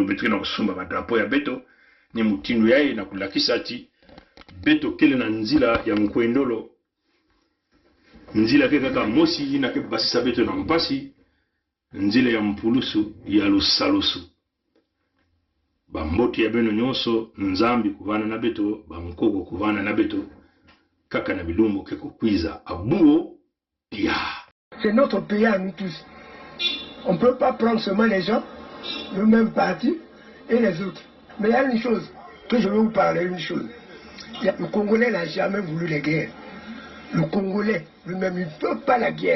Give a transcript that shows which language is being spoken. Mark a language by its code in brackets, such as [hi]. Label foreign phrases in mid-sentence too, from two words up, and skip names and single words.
[ktu] betu na kusumba badrapo ya beto ni mutindo yayi na kulakisa ati beto kele na nzila ya nkwendolo nzila ke kaka mosi na ke basisa beto na mpasi nzila ya mpulusu ya lusalusu bamboti ya beno nyonso nzambi kuvana na beto bamkoko kuvana na beto kaka na bilumbu ke kukwiza abuo pia. [fr] C'est notre pays à nous tous. On ne peut pas prendre seulement les gens, le même parti et les autres. Mais il y a une chose que je veux vous parler, une chose. Le Congolais n'a jamais voulu les guerres. Le Congolais lui-même, il ne veut pas la guerre.